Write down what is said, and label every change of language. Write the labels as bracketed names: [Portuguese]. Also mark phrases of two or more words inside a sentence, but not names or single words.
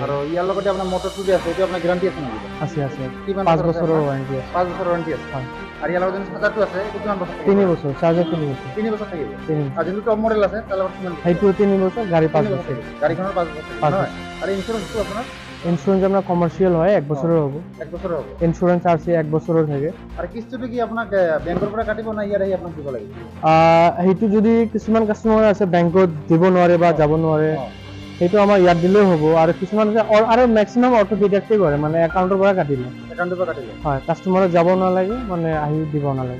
[Assamese] আৰু ইয়াৰ লগতে আপোনাৰ মটৰটো যে আছে, এইটো আপোনাৰ গেৰাণ্টি আছে নেকি? আছে। কিমান 5 বছৰৰ ৱাৰেণ্টি আছে। 5 বছৰ ৱাৰেণ্টি আছে? হয়। আৰু ইয়াৰ লগত যোনটো চাৰ্জাৰটো আছে, এইটো কিমান বছৰ? 3 বছৰ, চাৰ্জাৰ 3 বছৰ। 3 বছৰ থাকিব? 3 আৰু যোনটো টপ মডেল আছে তাৰ লগত কিমান? সেইটো 3 বছৰ, গাড়ী 5 বছৰ। গাড়ীখনৰ 5 বছৰ? 5 বছৰ। আৰু ইঞ্চুৰেঞ্চটো আপোনাৰ? [Bangla] ইন্স্যুরেন্স আপনার কমার্শিয়াল হয় 1 বছরের হ'ব [Assamese] 1 বছৰৰ হ'ব [Bangla] ইন্স্যুরেন্স আরসি 1 বছরের থাকে [Assamese] আৰু কিস্তিটো কি আপোনাক বেংকৰ পৰা কাটিব না ইয়াত আহি আপোনাক দিব লাগিব সেইটো যদি কিছুমান কাস্টমাৰ আছে বেংকত দিব নোৱাৰে বা যাব নোৱাৰে সেইটো আমাৰ ইয়াত দিলেও হ'ব আৰু কিছুমান আছে আৰু [English] maximum auto deduct [Assamese] কৰে মানে একাউণ্টৰ পৰা কাটিলে একাউণ্টৰ পৰা কাটিলে হয় কাস্টমাৰত যাব নালাগে মানে আহি দিব নালাগে